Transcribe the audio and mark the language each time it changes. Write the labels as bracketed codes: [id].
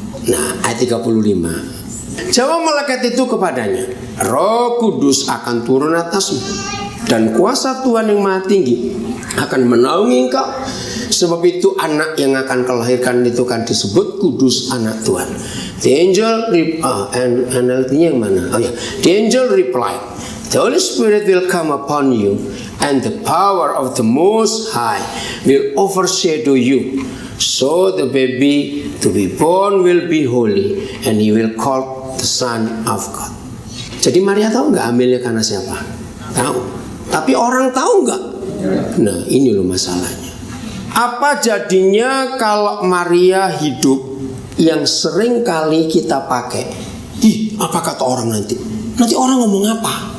[id] Nah, ayat 35. Jawab malaikat itu kepadanya, Roh Kudus akan turun atasmu, dan kuasa Tuhan yang Maha Tinggi akan menaungi engkau. Sebab itu anak yang akan kau lahirkan itu kan disebut kudus, anak Tuhan. The angel NLT-nya yang mana? [en] Oh ya, the angel replied, the Holy Spirit will come upon you, and the power of the Most High will overshadow you. So the baby to be born will be holy, and he will call the Son of God. [id] Jadi Maria tahu nggak hamilnya karena siapa? Tahu. Tapi orang tahu nggak? Nah, ini loh masalahnya. Apa jadinya kalau Maria hidup yang sering kali kita pakai? Apa kata orang nanti? Nanti orang ngomong apa?